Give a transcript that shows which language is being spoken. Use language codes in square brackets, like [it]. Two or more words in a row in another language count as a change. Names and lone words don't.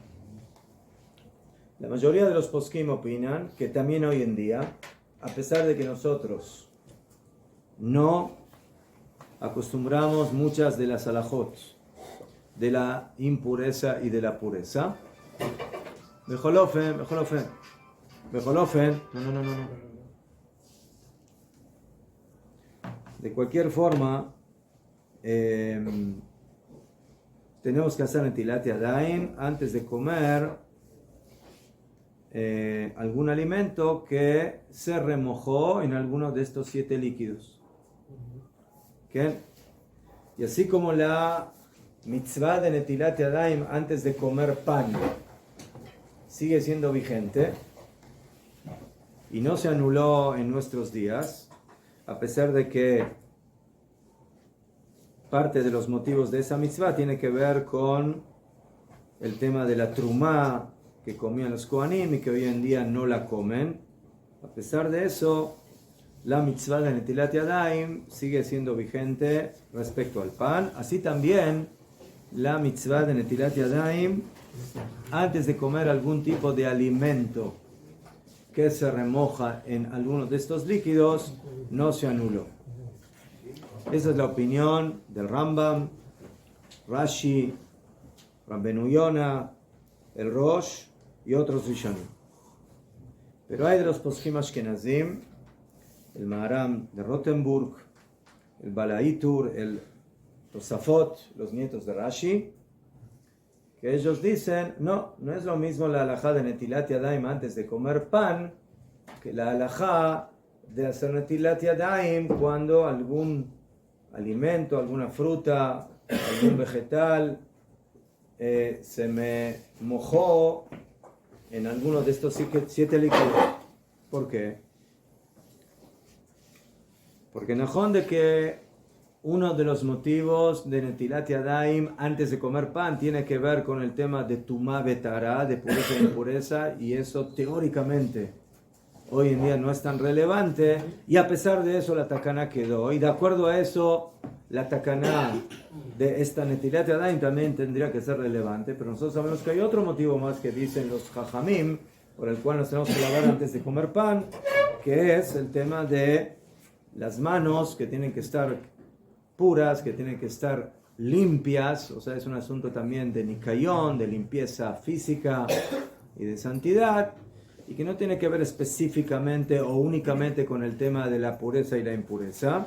[es] La mayoría de los poskim opinan que también hoy en día, a pesar de que nosotros no acostumbramos muchas de las halajot de la impureza y de la pureza, Bejolofen, no. De cualquier forma, tenemos que hacer [he] נטילת ידיים [es] antes de comer algún alimento que se remojó en alguno de estos 7 líquidos. ¿Okay? Y así como la mitzvah de [he] נטילת ידיים [es] antes de comer pan sigue siendo vigente y no se anuló en nuestros días, a pesar de que parte de los motivos de esa mitzvah tiene que ver con el tema de la trumá que comían los kohanim y que hoy en día no la comen. A pesar de eso, la mitzvah de [he] נטילת ידיים [es] sigue siendo vigente respecto al pan. Así también la mitzvah de [he] נטילת ידיים [es] antes de comer algún tipo de alimento que se remoja en alguno de estos líquidos no se anuló. Esa es la opinión del Rambam, Rashi, Rabbenu Yonah, el Rosh y otros Rishonim. Pero hay de los [he] פוסקים אשכנזים, [es] el Maharam de Rothenburg, el Balaitur, el Tosafot, los nietos de Rashi, que ellos dicen, no es lo mismo la halajá de [he] נטילת ידיים [es] antes de comer pan, que la halajá de hacer [he] נטילת ידיים [es] cuando algún alimento, alguna fruta, algún vegetal se me mojó en alguno de estos 7 líquidos. ¿Por qué? Porque najón de que uno de los motivos de [he] נטילת ידיים [es] antes de comer pan tiene que ver con el tema de [he] טומאה בטהרה, [es] de pureza e impureza, y eso teóricamente hoy en día no es tan relevante, y a pesar de eso la takaná quedó, y de acuerdo a eso la takaná de esta [he] נטילת ידיים [es] también tendría que ser relevante, pero nosotros sabemos que hay otro motivo más que dicen los jajamim, por el cual nos tenemos que lavar antes de comer pan, que es el tema de las manos que tienen que estar puras, que tienen que estar limpias, o sea, es un asunto también de nikayón, de limpieza física y de santidad, y que no tiene que ver específicamente o únicamente con el tema de la pureza y la impureza.